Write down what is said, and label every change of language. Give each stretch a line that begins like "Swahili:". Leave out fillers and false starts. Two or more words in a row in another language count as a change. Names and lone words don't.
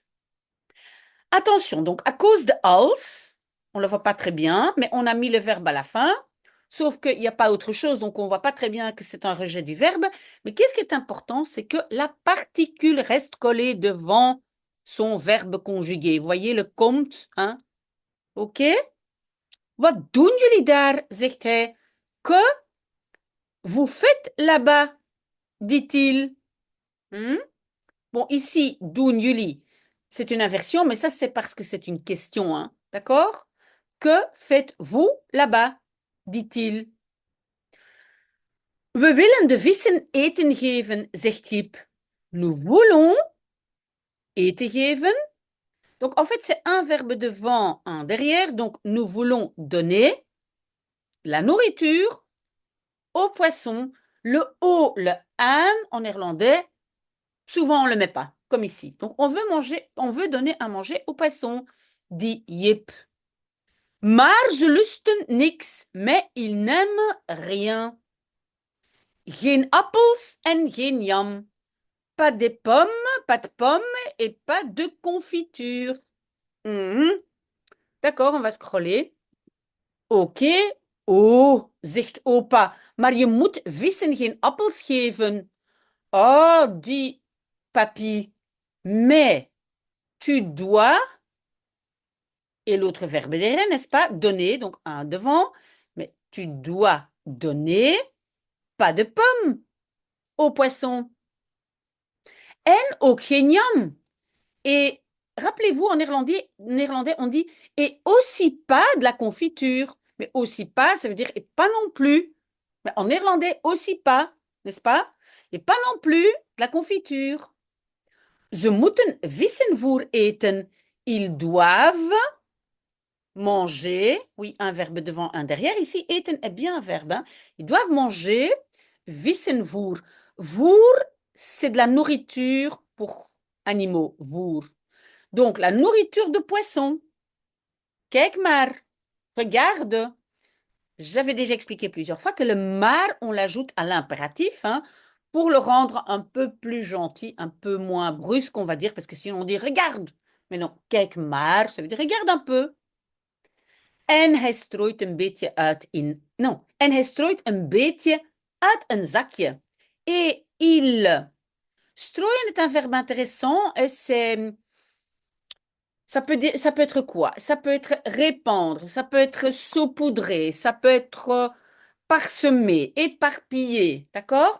French: Attention, donc à cause de als, on ne le voit pas très bien, mais on a mis le verbe à la fin, sauf qu'il n'y a pas autre chose, donc on ne voit pas très bien que c'est un rejet du verbe. Mais qu'est-ce qui est important, c'est que la particule reste collée devant son verbe conjugué. Vous voyez le komt, hein? OK?
Dutch: Wat doen jullie daar, zegt hij.
French: Que vous faites là-bas, dit-il. Bon, ici,
Dutch: doen jullie,
French: c'est une inversion, mais ça, c'est parce que c'est une question, hein? D'accord? Que faites-vous là-bas? Dit-il.
Dutch: We willen de vissen eten geven, zegt Jip.
French: Nous voulons
Dutch: eten geven.
French: Donc, en fait, c'est un verbe devant, un derrière. Donc, nous voulons donner la nourriture aux poissons. Le o, le aan en néerlandais, souvent on ne le met pas, comme ici. Donc, on veut donner à manger aux poissons, dit Jip.
Dutch: Maar ze lusten niks,
French: mais ils n'aiment rien.
Dutch: Geen appels en geen jam.
French: Pas de pommes et pas de confiture. D'accord, on va scroller. Oké.
Dutch: Oh, zegt opa, maar je moet vissen geen appels geven.
French: Oh, dit papy, mais tu dois, et l'autre verbe derrière, n'est-ce pas? Donner, donc un devant, mais tu dois donner pas de pommes au poisson.
Dutch: En ook geen jam.
French: Et rappelez-vous, en néerlandais, on dit et aussi pas de la confiture. Mais aussi pas, ça veut dire et pas non plus. Mais en néerlandais, aussi pas, n'est-ce pas? Et pas non plus de la confiture.
Dutch: Ze moeten vissenvoer eten.
French: Ils doivent manger. Oui, un verbe devant, un derrière. Ici, eten est bien un verbe. Hein? Ils doivent manger vissenvoer. Voer, c'est de la nourriture pour animaux. Voer. Donc, la nourriture de poisson.
Dutch: Kijk maar.
French: Regarde. J'avais déjà expliqué plusieurs fois que le maar, on l'ajoute à l'impératif, hein, pour le rendre un peu plus gentil, un peu moins brusque, on va dire, parce que sinon on dit regarde. Mais non,
Dutch: kijk maar,
French: ça veut dire regarde un peu.
Dutch: En hij strooit een beetje uit in... Non, en hij strooit een beetje uit een zakje.
French: Et il... Strooien est un verbe intéressant et c'est... ça peut être quoi? Ça peut être répandre, ça peut être saupoudrer, ça peut être parsemer, éparpiller. D'accord?